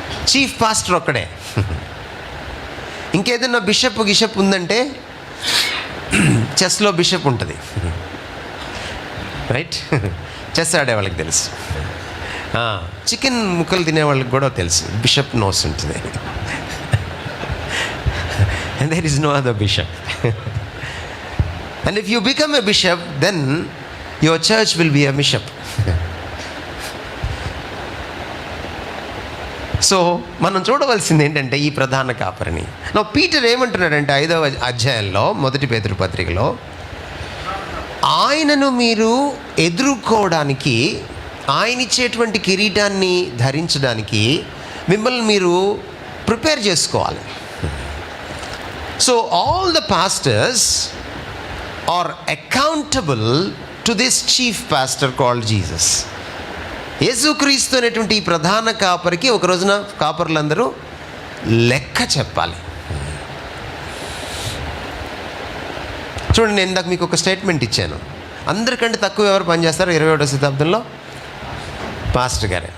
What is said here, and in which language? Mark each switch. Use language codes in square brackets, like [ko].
[te] Chief pastor ఒక్కడే. ఇంకేదైనా bishop ఉందంటే చెస్లో బిషప్ ఉంటుంది, రైట్? చెస్ ఆడే వాళ్ళకి తెలుసు, చికెన్ ముక్కలు తినే వాళ్ళకి కూడా తెలుసు బిషప్ నోస్ ఉంటుంది. [en] And there is no other bishop. And if you become a bishop, then your church will be a bishop. [te] So మనం చూడవలసింది ఏంటంటే ఈ ప్రధాన కాపరిని. నా పీటర్ ఏమంటున్నాడంటే 5వ అధ్యాయంలో మొదటి పేతురు పత్రికలో, ఆయనను మీరు ఎదుర్కోవడానికి, ఆయన ఇచ్చేటువంటి కిరీటాన్ని ధరించడానికి మిమ్మల్ని మీరు ప్రిపేర్ చేసుకోవాలి. [en] So all the pastors are accountable to this chief pastor called Jesus. [te] యేసుక్రీస్తు అనేటువంటి ఈ ప్రధాన కాపరికి ఒక రోజున కాపరులందరూ లెక్క చెప్పాలి. చూడండి, నేను ఇందాక మీకు ఒక స్టేట్మెంట్ ఇచ్చాను. అందరికంటే తక్కువ ఎవరు పనిచేస్తారు 21వ శతాబ్దంలో? పాస్టర్ గారే.